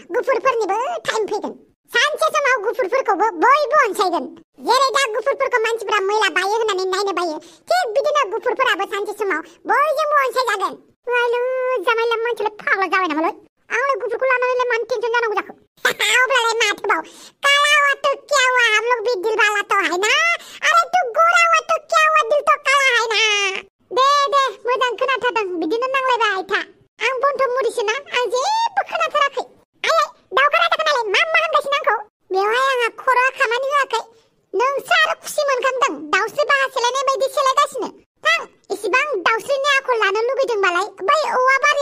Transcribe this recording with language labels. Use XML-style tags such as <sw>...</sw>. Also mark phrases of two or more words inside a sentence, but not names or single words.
<brx>गुफुरफोरनिबो टाइम फैगोन। सानसे समाव गुफुरफोरखौबो बयबो अनसायगोन। जेरै दा गुफुरफोरखौ मानसिफोरा मैला बायो होननानै नायनो बायो, थिग बिदिनो गुफुरफोराबो सानसे समाव बयजोंबो अनसायजागोन। आयु जामाइला मानसियालाय फाग्ला जाबाय नामालै? आंलाय गुफुरखौ लानानैलाय मानो टेनसन जानांगौ जाखो? अब्लालाय माथोबाव</brx> <hi>काला हुआ तो क्या हुआ, हम लोग भी दिल वाला तो है ना। अरे तू गोरा हुआ तो क्या हुआ, दिल तो काला है ना।</hi> <brx>दे मोजां खोनाथारदों, बिदिनो नांलायबाय था। आं बन्थ' मुरिसोना, आं जेबो खोनाथाराखै। आयै दावखानालाय मा होनगासिनो आंखौ? बेवहाय आंहा खर'आ खामानि होआखै। नोंसो आरो खुसि मोनखांदों, दाउस्रि बाहा सेलायनाय बायदि सेलायगासिनो। थां इसिबां दाउस्रिनि आखल लानो लुगैदोंबालाय बै औवा</brx>